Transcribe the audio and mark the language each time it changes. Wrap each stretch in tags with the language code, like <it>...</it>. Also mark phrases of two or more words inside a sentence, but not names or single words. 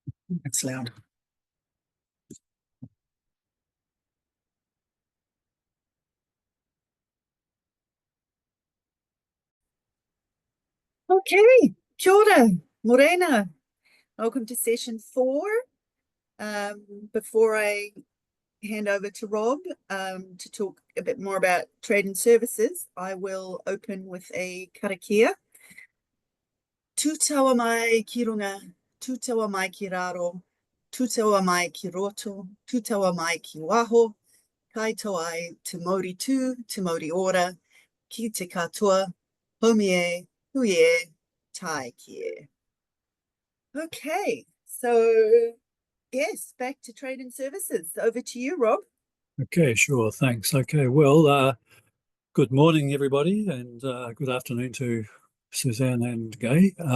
<en>That's loud.</en> <mi>Okay, kia ora, morena.</mi> <en>Welcome to session 4. Before I hand over to Rob to talk a bit more about trade and services, I will open with a karakia.</en> <mi>Tū taua mai ki runga, tū taua mai ki raro, tū taua mai ki roto, tū taua mai ki waho, kai tau ai te mauri tū, te mauri ora, ki te katoa, homie, huie, tai kie.</mi> <en>Okay, so yes, back to trade and services. Over to you, Rob. Okay, sure, thanks. Okay, well, good morning, everybody, and good afternoon to Suzanne and Gay.</en>